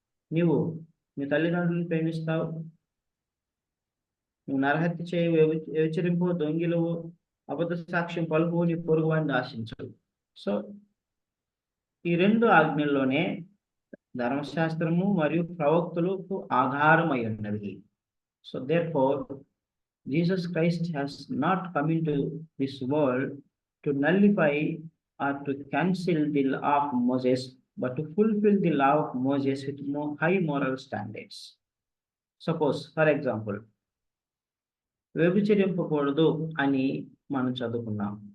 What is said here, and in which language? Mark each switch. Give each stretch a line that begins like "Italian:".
Telugu: నీవు నీ తల్లిదండ్రులను ప్రేమిస్తావు, నువ్వు నరహత్య చేయవు, వ్యభిచరింపు, దొంగిలవు, అబద్ధ సాక్ష్యం పలుకు, నీ పొరుగు వారిని ఆశించవు. సో ఈ 2 ఆజ్ఞల్లోనే ధర్మశాస్త్రము మరియు ప్రవక్తలకు ఆధారమై ఉన్నవి.
English: So therefore Jesus Christ has not come into this world to nullify or to cancel the law of Moses, but to fulfill the law of Moses with more high moral standards. Suppose, for example,
Telugu: వ్యభిచరింపకూడదు అని మనం చదువుకున్నాం.